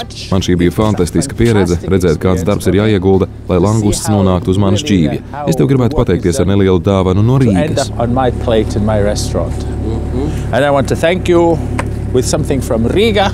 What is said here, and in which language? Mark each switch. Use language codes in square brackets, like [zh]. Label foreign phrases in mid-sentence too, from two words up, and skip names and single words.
[lv] Man šī bija fantastiska pieredze redzēt, kāds darbs ir jāiegulda, lai langusts nonāktu uz manas šķīvja. Es tev gribētu pateikties ar nelielu dāvanu no Rīgas. [en] And I want to thank you with something from Riga.